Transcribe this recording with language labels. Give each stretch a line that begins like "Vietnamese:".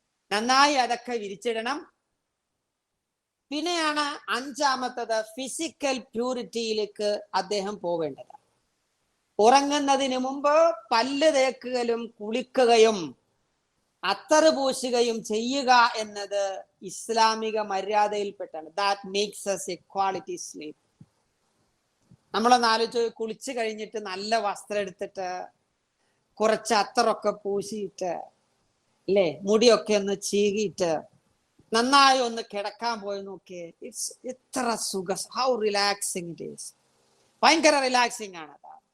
Malayalam: നന്നായി അതൊക്കെ വിരിച്ചിടണം. പിന്നെയാണ് അഞ്ചാമത്തത് ഫിസിക്കൽ പ്യൂരിറ്റിയിലേക്ക് അദ്ദേഹം പോവേണ്ടത്. ഉറങ്ങുന്നതിന് മുമ്പ് പല്ല് തേക്കുകയും കുളിക്കുകയും അത്തറ് പൂശുകയും ചെയ്യുക എന്നത് ഇസ്ലാമിക മര്യാദയിൽപ്പെട്ടാണ്.
English: That makes us a quality sleep.
Malayalam: നമ്മളൊന്ന് ആലോചിച്ച്, കുളിച്ചു കഴിഞ്ഞിട്ട് നല്ല വസ്ത്രം എടുത്തിട്ട് കുറച്ച് അത്തറൊക്കെ പൂശിയിട്ട്, അല്ലേ, മുടിയൊക്കെ ഒന്ന് ചീകിയിട്ട് നന്നായി ഒന്ന് കിടക്കാൻ പോയി നോക്കിയേ.
English: it's
Malayalam: എത്ര
English: How relaxing it is.
Malayalam: ഭയങ്കര റിലാക്സിങ് ആണ് അത്.